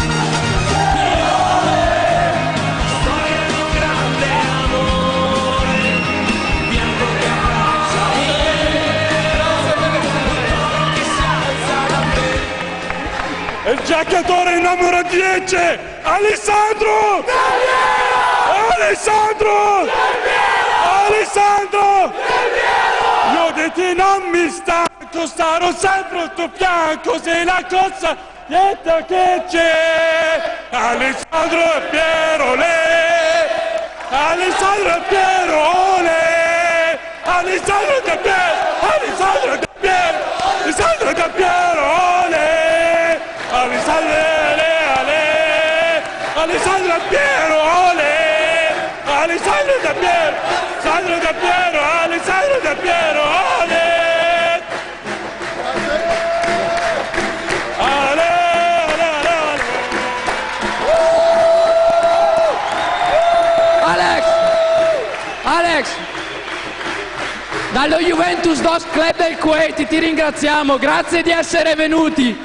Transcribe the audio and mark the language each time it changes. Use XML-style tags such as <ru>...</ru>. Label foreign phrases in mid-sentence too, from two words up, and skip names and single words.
<it>Il giocatore numero 10, Alessandro! Alessandro! Alessandro! Io di te non mi stanco, starò sempre al tuo fianco, sei la cosa niente che c'è! Alessandro Pierole! Alessandro Pierole! Alessandro De Piero! Alessandro De Piero! Alessandro De Pierole! Alessandro Ale! Alessandro Piero Ole! Alessandro De Piero! Alessandro De Piero! Alessandro De Piero Ole! Ale! Alex, dallo Juventus Dos Club del Kuwait ti ringraziamo, grazie di essere venuti.</it>